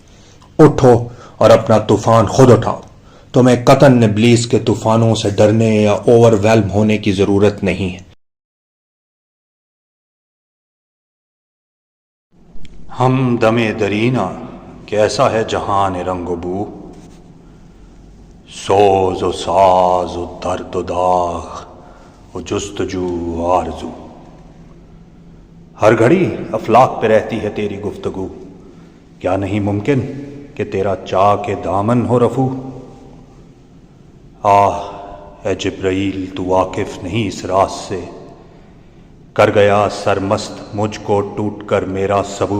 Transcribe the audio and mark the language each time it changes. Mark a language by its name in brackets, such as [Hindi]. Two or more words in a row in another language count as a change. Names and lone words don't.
[Urdu] اٹھو اور اپنا طوفان خود اٹھاؤ۔ تمہیں قطعاً ابلیس کے طوفانوں سے ڈرنے یا اوور ویلم ہونے کی ضرورت نہیں ہے۔ ہم دم درینا کیسا ہے جہان رنگ و بو، سوز و ساز و درد و داغ و جستجو و آرزو۔ ہر گھڑی افلاک پہ رہتی ہے تیری گفتگو، کیا نہیں ممکن کہ تیرا چاک دامن ہو رفو؟ آہ اے جبرائیل تو واقف نہیں اس راز سے، کر گیا سرمست مجھ کو ٹوٹ کر میرا سبو۔